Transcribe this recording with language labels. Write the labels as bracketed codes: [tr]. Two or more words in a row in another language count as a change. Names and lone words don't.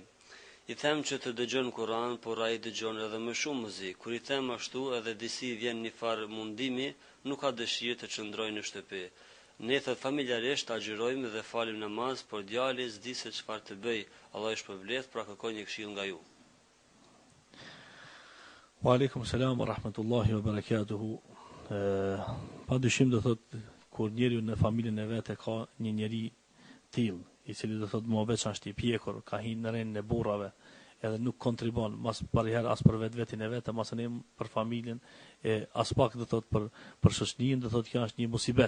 [sq] I them që të dëgjon Kur'an, por ai dëgjon edhe më shumë muzikë. Kur I them ashtu edhe disi vjen një farë mundimi, nuk ka dëshirë të qëndrojë në shtëpi. Ne thot familjarisht agjërojmë dhe falim namaz, por djali s'di se çfarë të bëj. Allah I shpërblet, pra kërkoj një këshill nga ju. [ar] وعليكم السلام ورحمة الله وبركاته. [sq] Pa dyshim do thot kur njeriu në familjen e vet ka një njeri till, I cili do thot më veç është I pjekur, ka hinë në rrenë e burrave, edhe nuk kontribon mas përherë as për vetin e vet, mas ne për familjen e as pak do thot për shoqërinë, do thot kjo është një musibet.